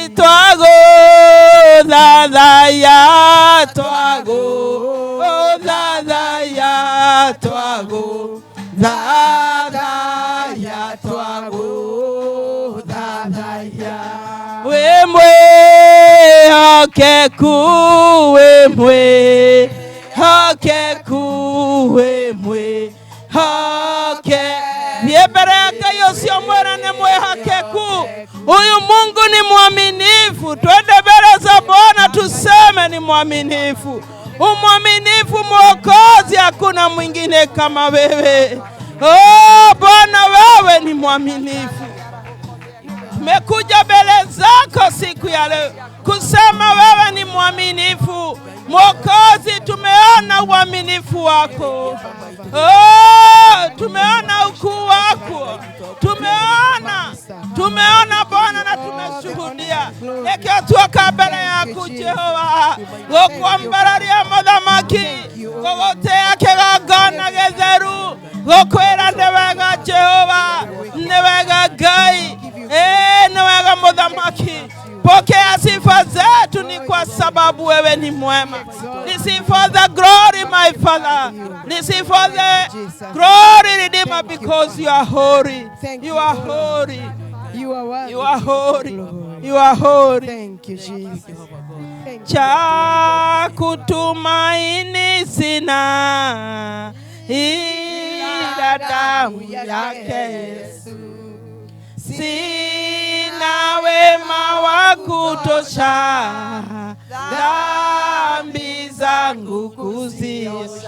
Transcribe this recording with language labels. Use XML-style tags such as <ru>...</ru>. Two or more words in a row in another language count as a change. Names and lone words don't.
<ki>Twagũthathaya, twagũthathaya, twagũthathaya, twagũthathaya. Wĩ mwĩhokeku, wĩ mwĩhokeku, wĩ mwĩhokeku. Thiĩ mbere ya Ngai ũcio mwĩre nĩ mwĩhokeku.</ki> <sw>Huyu Mungu ni mwaminifu. Twende mbele za Bwana tuseme ni mwaminifu. Umwaminifu Mwokozi, hakuna mwingine kama wewe. Oh Bwana, wewe ni mwaminifu. Tumekuja mbele zako siku ya leo kusema wewe ni mwaminifu. Mwokozi, tumeona uaminifu wako. Oh, tumeona ukuu wako. Tumeona Bwana na tumeshuhudia.</sw> <ki>Eke tuoka mbele yako Jehova. Gokwambararia muthamaki. Gogotea kĩgongona gĩtheru. Gokwĩra nĩ wega Jehova. Nĩ wega Ngai. Nĩ wega muthamaki.</ki> <sw>Pokea sifa zetu ni kwa sababu wewe ni mwema.</sw> <en>Receive for the glory, my Father. Receive for the glory, Redeemer, because you are holy. You are holy. You are worthy. You are holy. You are holy. Thank you, Jesus.</en> <sw>cha kutumaini sina, ila damu yake Yesu. Sina wema wa kutosha, dhambi zangu kuziosha.</sw>